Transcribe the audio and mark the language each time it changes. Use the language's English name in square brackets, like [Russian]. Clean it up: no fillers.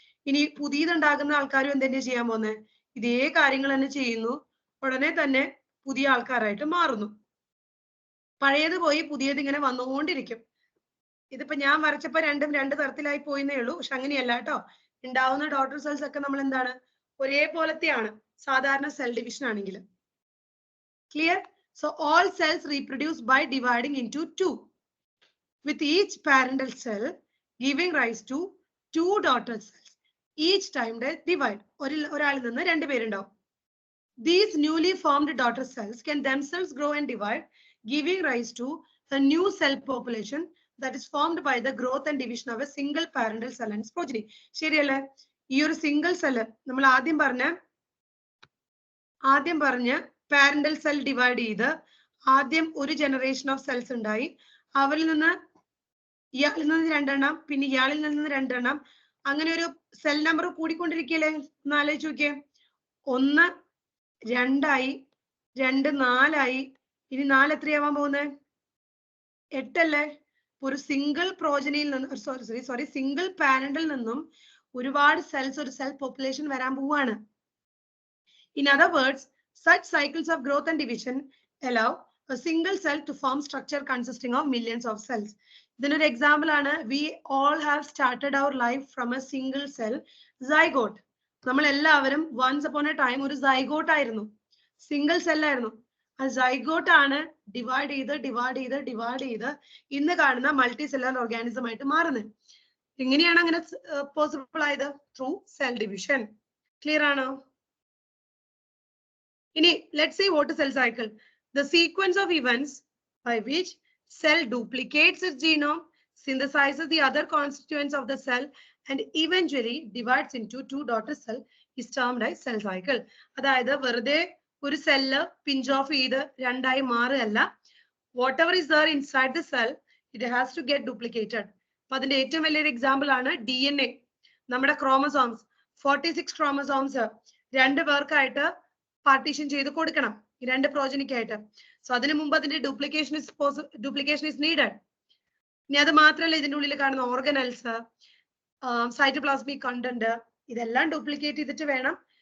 [Malayalam] ഇനി പുതിയതുണ്ടാകുന്ന ആൾക്കാരും എന്തെങ്കിലും ചെയ്യാൻ പോകുന്നത് ഇതേ കാര്യങ്ങൾ തന്നെ ചെയ്യുന്നു, ഉടനെ തന്നെ പുതിയ ആൾക്കാരായിട്ട് മാറുന്നു. പഴയത് പോയി പുതിയത് ഇങ്ങനെ വന്നുകൊണ്ടിരിക്കും. ഇതിപ്പോ ഞാൻ വരച്ചപ്പോ രണ്ടും രണ്ട് തരത്തിലായി പോയിന്നേ ഉള്ളൂ, പക്ഷെ അങ്ങനെയല്ല കേട്ടോ. ഉണ്ടാവുന്ന ഡോട്ടർ സെൽസ് ഒക്കെ നമ്മൾ എന്താണ് ഒരേപോലത്തെയാണ് സാധാരണ സെൽ ഡിവിഷൻ ആണെങ്കിൽ. Clear? [English] So all cells reproduce by dividing into 2 with each parental cell giving rise to 2 daughter cells each time they divide. [Malayalam] ഒരാളിൽ നിന്ന് രണ്ട് പേരുണ്ടാവും. [English] These newly formed daughter cells can themselves grow and divide, giving rise to a new cell population that is formed by the growth and division of a single parental cell and its progeny. [Malayalam] ശരിയല്ലേ? ഈ ഒരു single cell നമ്മൾ ആദ്യം പറഞ്ഞ parental cell divide ചെയ്ത് ആദ്യം ഒരു generation of cells ഉണ്ടായി. അവരിൽ നിന്ന് ഇയാളിൽ നിന്ന് രണ്ടെണ്ണം, പിന്നെ ഇയാളിൽ നിന്ന് രണ്ടെണ്ണം, അങ്ങനെ ഒരു സെൽ നമ്പർ കൂടിക്കൊണ്ടിരിക്കുകയല്ലേ. ഒന്ന് ആലോചിച്ച് നോക്കിയേ. 1 2 ആയി, 2 4 ആയി, ഇനി 4 എത്രയാവാൻ പോകുന്നത്? 8 അല്ലേ? ഒരു സിംഗിൾ പ്രോജനിയിൽ നിന്ന് സിംഗിൾ പാരന്റിൽ നിന്നും ഒരുപാട് സെൽസ്, ഒരു സെൽ പോപ്പുലേഷൻ വരാൻ പോവാണ്. [English] In other words, such cycles of growth and division allow a single cell to form structure consisting of millions of cells. [Malayalam] ഇതിനൊരു എക്സാമ്പിൾ ആണ്, [English] we all have started our life from a single cell zygote. [Malayalam] നമ്മൾ എല്ലാവരും [English] once upon a time [Malayalam] ഒരു zygote ആയിരുന്നു, single cell ആയിരുന്നു. ആ zygote ആണ് divide ചെയ്ത് ഇന്ന് കാണുന്ന മൾട്ടി സെല്ലുലാർ ഓർഗാനിസം ആയിട്ട് മാറുന്നത്. എങ്ങനെയാണ് അങ്ങനെ പോസിബിൾ ആയത്? [English] Through cell division. [Malayalam] ക്ലിയർ ആണോ? [English] ഇനി let's see what is cell cycle. The sequence of events by which cell duplicates its genome, synthesizes the other constituents of the cell, and eventually divides into 2 daughter cells is termed as cell cycle. [Malayalam] അതായത് വെറുതെ ഒരു cell pinch of ചെയ്ത് രണ്ടായി മാറുകയല്ല. [English] whatever is there inside the cell, it has to get duplicated. [Malayalam] അപ്പൊ അതിന്റെ ഏറ്റവും വലിയൊരു example ആണ് DNA. നമ്മുടെ ക്രോമസോംസ് 46 ക്രോമസോംസ് രണ്ട് പേർക്കായിട്ട് പാർട്ടീഷൻ ചെയ്ത് കൊടുക്കണം, ഈ രണ്ട് പ്രോജനിക്കായിട്ട്. സോ അതിനു മുമ്പ് അതിന്റെ [English] Duplication is needed. [Malayalam] ഇനി അത് മാത്രമല്ല, ഇതിന്റെ ഉള്ളിൽ കാണുന്ന ഓർഗനൽസ്, സൈറ്റോപ്ലാസ്മിക് കണ്ടന്റ്, ഇതെല്ലാം ഡ്യൂപ്ലിക്കേറ്റ് ചെയ്തിട്ട് വേണം.